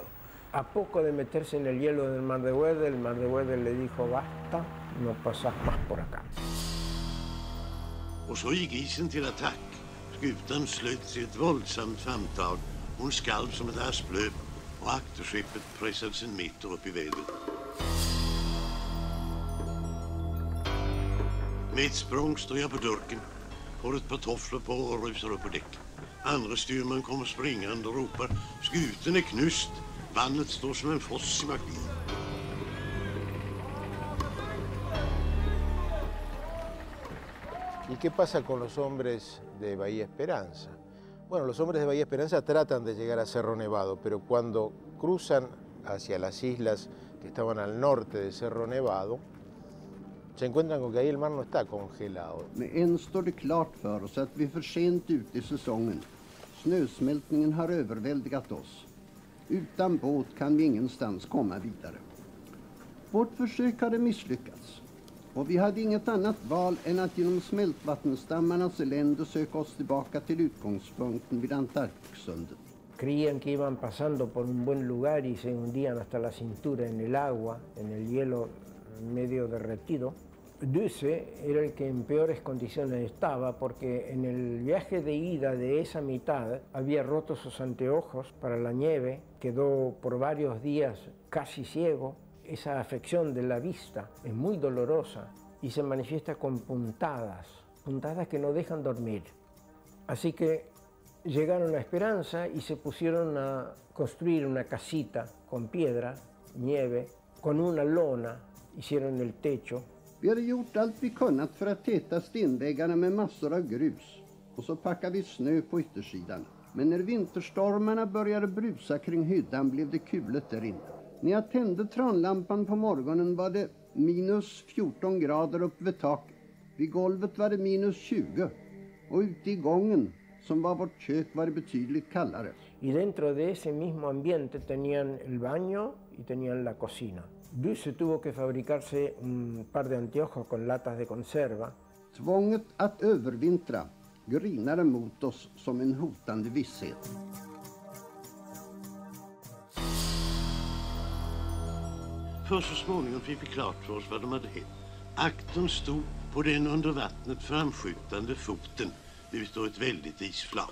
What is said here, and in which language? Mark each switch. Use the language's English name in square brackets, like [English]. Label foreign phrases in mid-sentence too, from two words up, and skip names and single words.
[Spanish] A poco de meterse en el hielo del Mar de Weddell, el Mar de Weddell le dijo: basta, no pasás más por acá. [Swedish] Och så gick isen till attack. Skutan slöts i ett våldsamt famntag. Hon skalv som ett asplöp och akterskeppet pressades en meter upp i vädret. Med ett språng står jag på dörken, får ett par tofflor på och rusar upp på däck. Andra styrman kommer springande och ropar: [Norwegian] skuten är knust, vannet står som en foss i maskin. [Spanish] ¿Y qué pasa con los hombres de Bahía Esperanza? Bueno, los hombres de Bahía Esperanza tratan de llegar a Cerro Nevado, pero cuando cruzan hacia las islas que estaban al norte de Cerro Nevado, se encuentran con que ahí el mar no está congelado. [Swedish] Med en står det klart för oss att vi är för sent ute i säsongen. Snösmältningen har överväldigat oss. Utan båt kan vi ingenstans komma vidare. Vårt försök hade misslyckats. Och vi hade inget annat val än att genom smältvattenstammarnas elände söka oss tillbaka till utgångspunkten vid Antarktissundet. [Spanish] Creían que iban pasando por un buen lugar y se hundían hasta la cintura en el agua, en el hielo medio derretido. Duse era el que en peores condiciones estaba porque en el viaje de ida de esa mitad había roto sus anteojos para la nieve, quedó por varios días casi ciego. Esa afección de la vista es muy dolorosa y se manifiesta con puntadas que no dejan dormir. Así que llegaron a Esperanza y se pusieron a construir una casita con piedra, nieve, con una lona, hicieron el techo. [Swedish] Vi hade gjort allt vi kunnat för att täta stenväggarna med massor av grus och så packade vi snö på yttersidan. Men när vinterstormarna började brusa kring hyddan blev det kulet där inne. När jag tände tranlampan på morgonen var det minus 14 grader upp vid taket. Vid golvet var det minus 20 och ute i gången, som var vårt kök, var det betydligt kallare. [Spanish] Y dentro de ese mismo ambiente tenían el baño y tenían la cocina. Duce tuvo que fabricarse un par de anteojos con latas de conserva. [Swedish] Tvånget att övervintra grinade mot oss som en hotande visshet. För så småningom fick vi klart för oss vad de hade hänt. Aktorn stod på den under vattnet framskjutande foten ut ur ett väldigt isflak.